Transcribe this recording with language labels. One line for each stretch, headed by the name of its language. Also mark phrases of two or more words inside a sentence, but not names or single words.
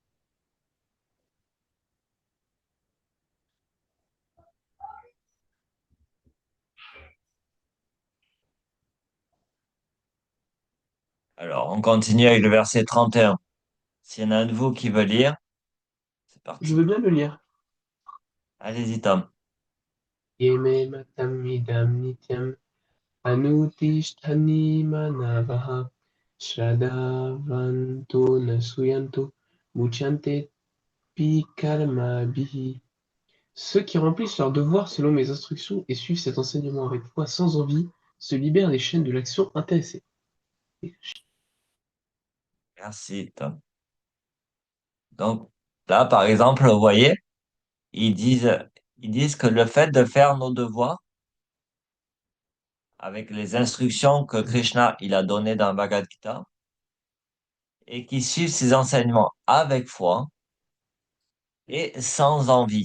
French: Alors, on continue avec le verset 31. S'il y en a un de vous qui veut lire, c'est Je parti. veux bien le lire. Allez-y, Tom.
Sanskrit: ये मे मतम् इदं नित्यम् अनुतिष्ठन्ति मानवाः श्रद्धावन्तो नसूयन्तो मुच्यन्ते तेऽपि कर्मभिः.
French: Ceux qui remplissent leur devoir selon mes instructions et suivent cet enseignement avec foi sans envie se libèrent des chaînes de l'action intéressée. Merci, Tom. Donc, là, par exemple, vous voyez, ils disent que le fait de faire nos devoirs avec les instructions que Krishna il a données dans le Bhagavad Gita et qui suivent ses enseignements avec foi et sans envie.